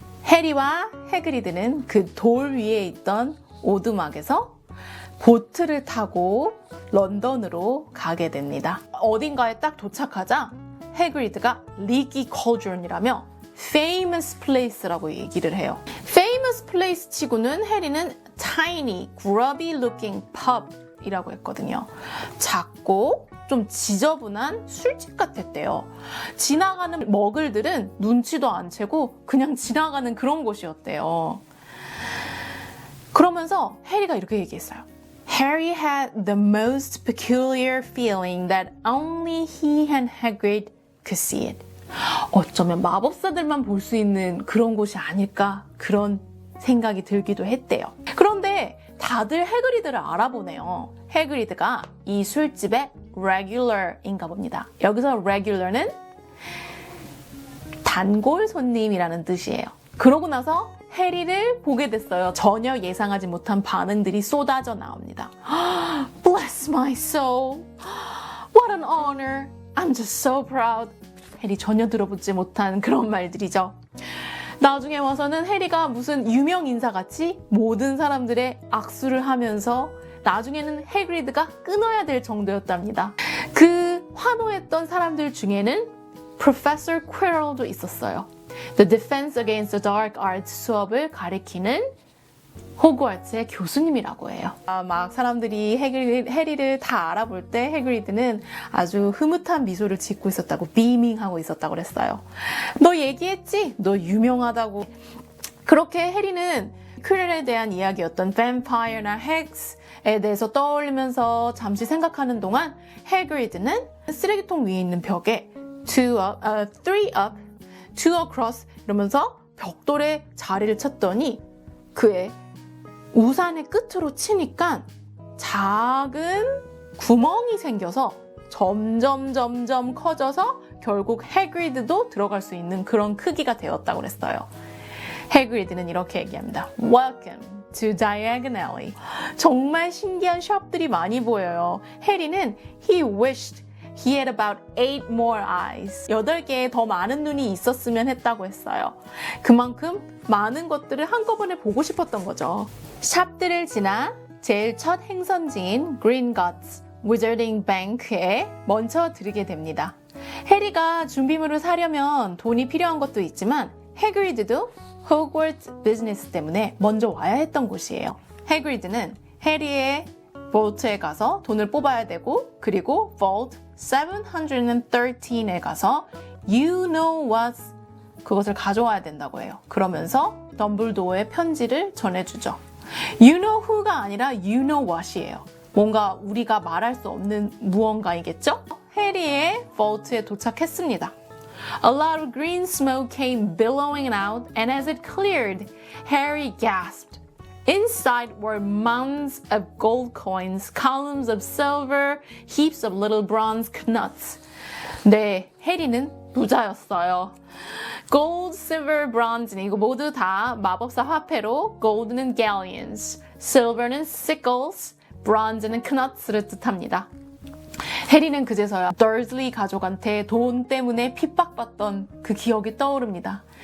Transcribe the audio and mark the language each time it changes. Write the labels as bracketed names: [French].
[Korean] 해리와 해그리드는 그 돌 위에 있던 오두막에서 보트를 타고 런던으로 가게 됩니다. 어딘가에 딱 도착하자 해그리드가 Leaky Cauldron이라며 [English] famous place [Korean] 라고 얘기를 해요. [English] famous place [Korean] 치고는 해리는 [English] tiny, grubby looking pub [Korean] 이라고 했거든요. 작고 좀 지저분한 술집 같았대요. 지나가는 머글들은 눈치도 안 채고 그냥 지나가는 그런 곳이었대요. 그러면서 해리가 이렇게 얘기했어요. [English] Harry had the most peculiar feeling that only he and Hagrid could see it. [Korean] 어쩌면 마법사들만 볼 수 있는 그런 곳이 아닐까 그런 생각이 들기도 했대요. 그런데 다들 해그리드를 알아보네요. 해그리드가 이 술집의 regular인가 봅니다. 여기서 regular는 단골 손님이라는 뜻이에요. 그러고 나서 해리를 보게 됐어요. 전혀 예상하지 못한 반응들이 쏟아져 나옵니다. [English] Bless my soul. What an honor. I'm just so proud. [Korean] 해리 전혀 들어보지 못한 그런 말들이죠. 나중에 와서는 해리가 무슨 유명 인사같이 모든 사람들의 악수를 하면서 나중에는 해그리드가 끊어야 될 정도였답니다. 그 환호했던 사람들 중에는 Professor Quirrell도 있었어요. The Defense Against the Dark Arts 수업을 가리키는 호그와트의 교수님이라고 해요. 막 사람들이 해리를 다 알아볼 때 해그리드는 아주 흐뭇한 미소를 짓고 있었다고 비밍하고 있었다고 그랬어요. 너 얘기했지? 너 유명하다고. 그렇게 해리는 퀴렐에 대한 이야기였던 vampire나 hex에 대해서 떠올리면서 잠시 생각하는 동안 해그리드는 쓰레기통 위에 있는 벽에 [English] 3 up, 2 across [Korean] 이러면서 벽돌에 자리를 쳤더니 그의 우산의 끝으로 치니까 작은 구멍이 생겨서 점점 커져서 결국 해그리드도 들어갈 수 있는 그런 크기가 되었다고 그랬어요. 해그리드는 이렇게 얘기합니다. [English] Welcome to Diagon Alley. [Korean] 정말 신기한 샵들이 많이 보여요. 해리는 [English] he wished he had about 8 more eyes. [Korean] 8개의 더 많은 눈이 있었으면 했다고 했어요. 그만큼 많은 것들을 한꺼번에 보고 싶었던 거죠. 샵들을 지나 제일 첫 행선지인 그린거츠 Wizarding Bank에 먼저 들르게 됩니다. 해리가 준비물을 사려면 돈이 필요한 것도 있지만 해그리드도 호그와트 비즈니스 때문에 먼저 와야 했던 곳이에요. 해그리드는 해리의 볼트에 가서 돈을 뽑아야 되고 그리고 Vault 713에 가서 [English] You know what [Korean] 그것을 가져와야 된다고 해요. 그러면서 덤블도어의 편지를 전해주죠. [English] You know who [Korean] 가 아니라 [English] You know what [Korean] 이에요. 뭔가 우리가 말할 수 없는 무언가이겠죠? 해리의 Vault에 도착했습니다. [English] A lot of green smoke came billowing out, and as it cleared, Harry gasped. Inside were mounds of gold coins, columns of silver, heaps of little bronze knuts. [Korean] 네, 해리는 부자였어요. Gold, silver, bronze는 이거 모두 다 마법사 화폐로 Gold는 galleons, silver는 sickles, bronze는 knuts를 뜻합니다. 해리는 그제서야 더슬리 가족한테 돈 때문에 핍박받던 그 기억이 떠오릅니다.